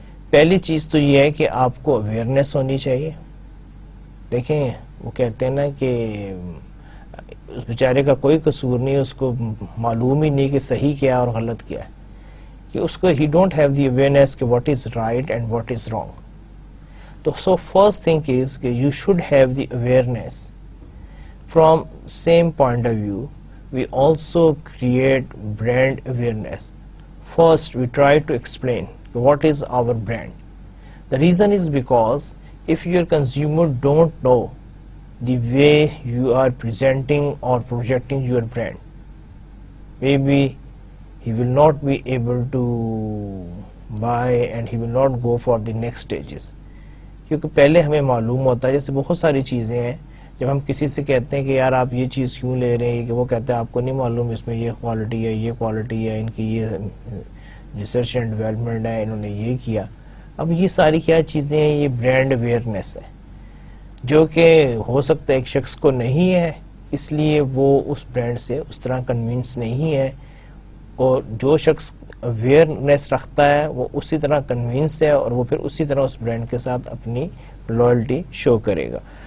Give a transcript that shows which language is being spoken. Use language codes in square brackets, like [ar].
[ur] پہلی چیز تو یہ ہے کہ آپ کو اویئرنیس ہونی چاہیے. دیکھیں وہ کہتے ہیں نا کہ اس بیچارے کا کوئی قصور نہیں، اس کو معلوم ہی نہیں کہ صحیح کیا اور غلط کیا ہے، کہ اس کو he [en] Don't have the awareness کہ what is right and what is wrong. تو so first thing is کہ you should have the awareness. From same point of view we also create brand awareness. First we try to explain what is our brand. The reason is because if your consumer don't know the way you are presenting or projecting your brand, maybe he will not be able to buy and he will not go for the next stages. [ur] کیونکہ پہلے ہمیں معلوم ہوتا ہے، جیسے بہت ساری چیزیں ہیں جب ہم کسی سے کہتے ہیں کہ یار آپ یہ چیز کیوں لے رہے ہیں، کہ وہ کہتے ہیں آپ کو نہیں معلوم اس میں یہ کوالٹی ہے، یہ کوالٹی ہے، ان کی یہ ریسرچ اینڈ ڈیولپمنٹ ہے، انہوں نے یہ کیا. اب یہ ساری کیا چیزیں ہیں؟ یہ برانڈ اویئرنیس ہے، جو کہ ہو سکتا ہے ایک شخص کو نہیں ہے، اس لیے وہ اس برانڈ سے اس طرح کنونس نہیں ہے، اور جو شخص اویئرنیس رکھتا ہے وہ اسی طرح کنونس ہے اور وہ پھر اسی طرح اس برانڈ کے ساتھ اپنی لائلٹی شو کرے گا.